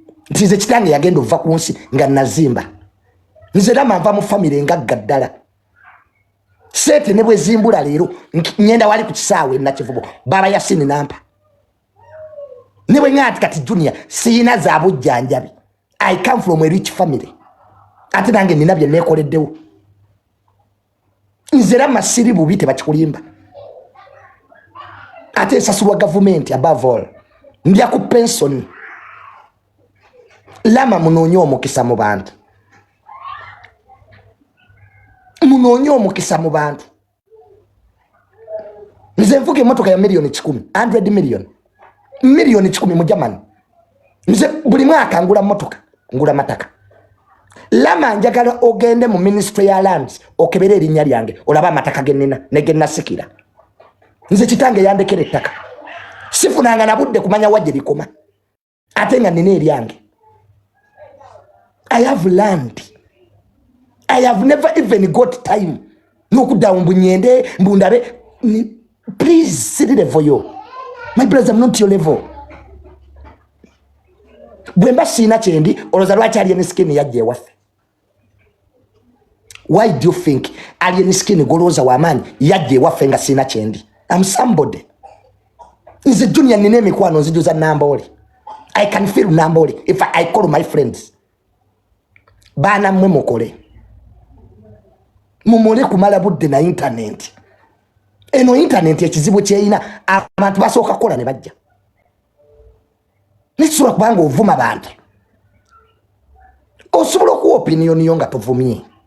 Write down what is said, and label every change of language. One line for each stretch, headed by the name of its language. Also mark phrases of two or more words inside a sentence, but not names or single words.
Ganda: Nti nze kitange yagenda ova ku nsi nga nazimba. Nze Lama nva mu family engagga ddala. Sente ne bwe zimbula leero, nk-, ngenda wali ku kisaawe e Nakivubo. Baba Yasini nampa. Ne bwe ŋŋamba nti kati Junior, siyina za bujjanjabi.
English: I come from a rich family.
Ganda: Ate nange nina bye neekoleddewo. Nze Lama siri bubi, tebakikulimba. Ate nsasulwa gavumenti above all. Ndya ku pension. Lama munoonye omukisa mu bantu. Munoonye omukisa mu bantu. Nze nvuga emmotoka ya miliyoni kikumi,
English: hundred million.
Ganda: Miliyoni kikumi mu Germany. Nze buli mwaka ngula mmotoka, ngula mataka. Lama njagala ogende mu Ministry ya Lands, okebere erinnya lyange, olabe amataka ge nnina, ne ge nasikira. Nze kitange yandekera ettaka. Sifunanga na budde kumanya wa gye likoma. Ate nga nnina eryange.
English: I have land. I have never even got time.
Ganda: N'okuddawo mbu nyende, mbu ndabe. Ni-, please, siri level yo.
English: My brothers, I'm not your level.
Ganda: Bwe mba siina kye ndi, olowooza lwaki Alien Skin yajja ewaffe?
English: Why do you think
Ganda: Alien Skin golowooza wa maanyi yajja ewaffe nga siina kye ndi?
English: I'm somebody.
Ganda: Nze Junior nina emikwano nzijuza Namboole.
English: I can feel Namboole if I, I call my friends.
Ganda: Baana mmwe mukole. Mumule kumala budde na internet. Eno internet ekizibu kyeyina, abantu basooka kukola ne bajja. Nekisobola kubanga ovuma bantu. Osobola okuwa opinion yo nga tovumye.